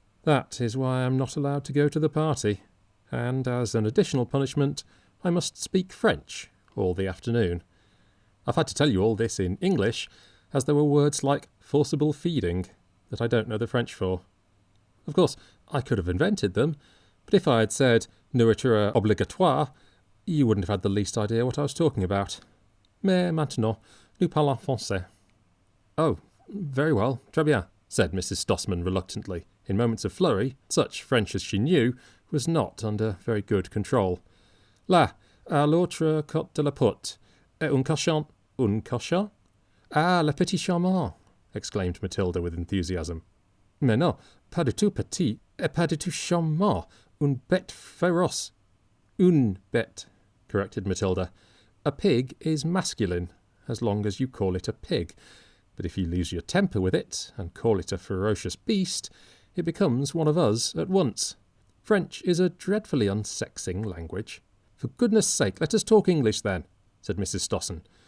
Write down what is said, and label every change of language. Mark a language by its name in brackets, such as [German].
[English] That is why I'm not allowed to go to the party, and as an additional punishment, I must speak French all the afternoon. I've had to tell you all this in English, as there were words like forcible feeding that I don't know the French for. Of course, I could have invented them, but if I had said [French] nourriture obligatoire, [English] you wouldn't have had the least idea what I was talking about. [French] Mais maintenant, nous parlons français. [English] Oh, very well, [French] très bien, [English] said Mrs. Stossman reluctantly. In moments of flurry, such French as she knew was not under very good control. [French] Là, à l'autre côté de la porte, un cochon. Un cochon? Ah, le petit charmant, [English] exclaimed Matilda with enthusiasm. [French] Mais non, pas du tout petit, et pas du tout charmant, une bête féroce. Une bête, [English] corrected Matilda. A pig is masculine, as long as you call it a pig, but if you lose your temper with it and call it a ferocious beast, it becomes one of us at once. French is a dreadfully unsexing language. For goodness sake, let us talk English then, said Mrs. Stossen.